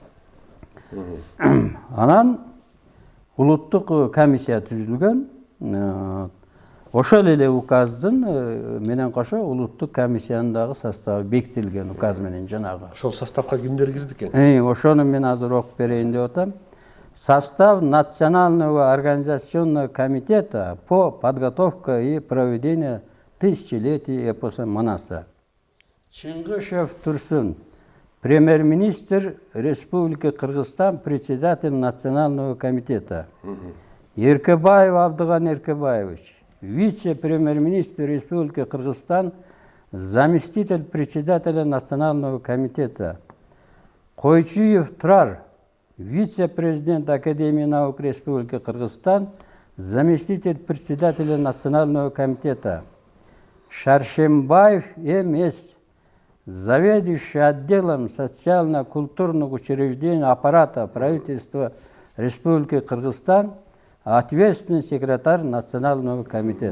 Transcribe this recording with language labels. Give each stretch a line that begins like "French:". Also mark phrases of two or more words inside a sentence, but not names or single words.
Kyrgyz: Анан улуттук комиссия түзүлгөн. Ошол эле указдын менен кошо улуттук комиссиянын дагы составы бекитилген указ менен жанагы. Ошол составка кимдер кирди экен? Ошону мен азыр окуп берейин деп атам.
Russian: Состав Национального организационного комитета по подготовке и проведению тысячелетий эпоса Манаса. Чыңгышев Турсун, премьер-министр Республики Кыргызстан, председатель Национального комитета. Эркебаев Абдыган Эркебаевич, вице-премьер-министр Республики Кыргызстан, заместитель председателя Национального комитета. Койчуев Турар, вице-президент Академии наук Республики Кыргызстан, заместитель председателя Национального комитета. Шаршембаев М.С., заведующий отделом социально-культурных учреждений аппарата правительства Республики Кыргызстан, ответственный секретарь Национального комитета.